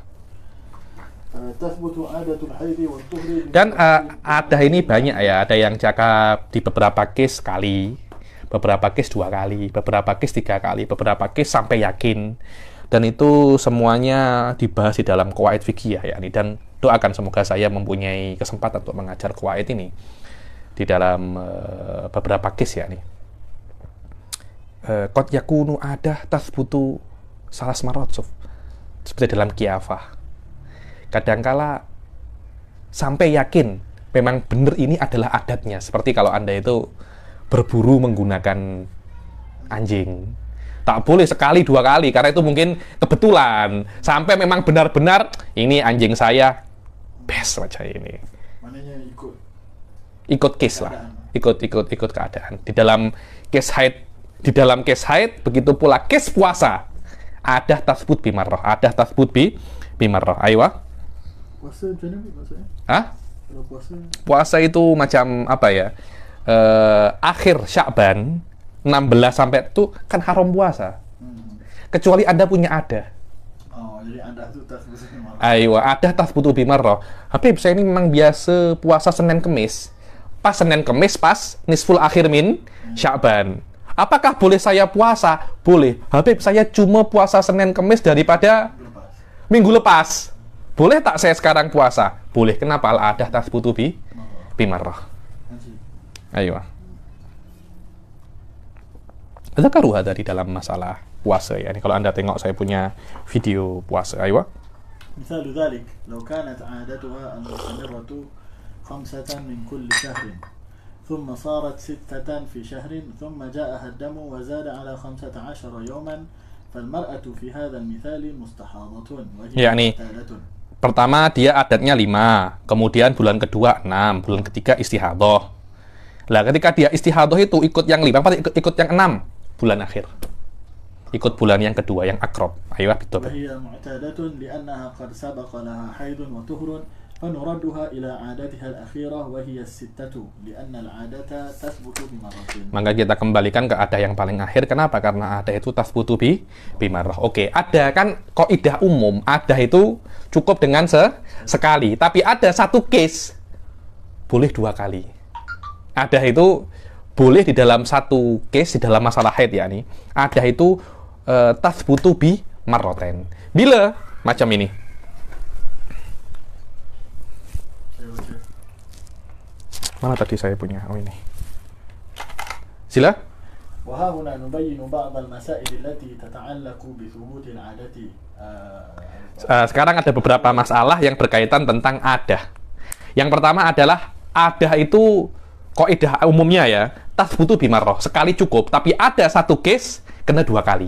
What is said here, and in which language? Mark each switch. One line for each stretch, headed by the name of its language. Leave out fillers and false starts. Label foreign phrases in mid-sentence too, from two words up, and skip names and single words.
Malay: Dan ada ini banyak ya, ada yang cakap di beberapa case sekali, beberapa case 2 kali, beberapa case 3 kali, beberapa case sampai yakin. Dan itu semuanya dibahas di dalam qawaid fikih ya, dan doakan semoga saya mempunyai kesempatan untuk mengajar qawaid ini di dalam beberapa case ya nih.
Arabic: قد يكون عادة تثبت ثلاث مرات,
Malay: seperti dalam kiafah. Kadangkala sampai yakin memang benar ini adalah adatnya, seperti kalau Anda itu berburu menggunakan anjing. Tak boleh sekali 2 kali, karena itu mungkin kebetulan. Sampai memang benar-benar ini anjing saya best macam ini. Maknanya ikut case lah, ikut keadaan. Di dalam case haid, begitu pula case puasa.
Arabic: عادة تثبت بمرة, Ayo.
Malay: Puasa macam mana maksudnya? Kalau puasa itu macam apa ya? Akhir Sya'ban 16 sampai itu kan haram puasa. Kecuali Anda punya ada. Oh, jadi Anda itu
Arabic: تثبت بمرة.
Malay: Ayo,
Arabic: عادة تثبت بمرة.
Malay: Habib, saya ini memang biasa puasa Senin Kemis. Pas Senin Kemis pas
Arabic: نصف الآخر من شعبان.
Malay: Apakah boleh saya puasa? Boleh. Habib, saya cuma puasa Senin Kemis daripada minggu lepas. Boleh tak saya sekarang puasa? Boleh. Kenapa?
Arabic: العادة تثبت بمرة.
Malay: Ayo. Zakaruha dari dalam masalah puasa ya. Ini kalau Anda tengok saya punya video puasa. Ayo.
Arabic: مثال ذلك لو كانت عادتها المستمرة 5 من كل شهر ثم صارت 6 في شهر ثم جاءها الدم وزاد على 15 يوما فالمرأة في هذا المثال مستحاضة وهي يعني معتادة.
Malay: Pertama dia adatnya 5, kemudian bulan kedua 6, bulan ketiga istihadhah. Lah ketika dia istihadhah itu ikut yang 5, apa ikut yang 6 bulan akhir. Ikut bulan yang kedua yang akrob. Ayo betul.
Arabic: وهي معتادة لأنها قد سبق لها حيض وطهر فنردها إلى عادتها الأخيرة وهي 6 لأن العادة تثبت بمرة.
Malay: Maka kita kembalikan ke ada yang paling akhir. Kenapa? Karena ada itu
Arabic: تثبت بمرة.
Malay: Oke, ada kan kaidah umum, ada itu cukup dengan sekali. Tapi ada satu case boleh 2 kali. Ada itu boleh di dalam satu case di dalam masalah haid ya nih. Ada itu
Arabic: تثبت بمرتين.
Malay: Bila macam ini. Mana tadi saya punya? Oh ini. Sila.
Arabic: وها هنا نبين بعض المسائل التي تتعلق بثبوت العادة.
Malay: Sekarang ada beberapa masalah yang berkaitan tentang adah. Yang pertama adalah adah itu kaidah umumnya ya,
Arabic: تثبت بمرة,
Malay: sekali cukup, tapi ada satu case kena 2 kali.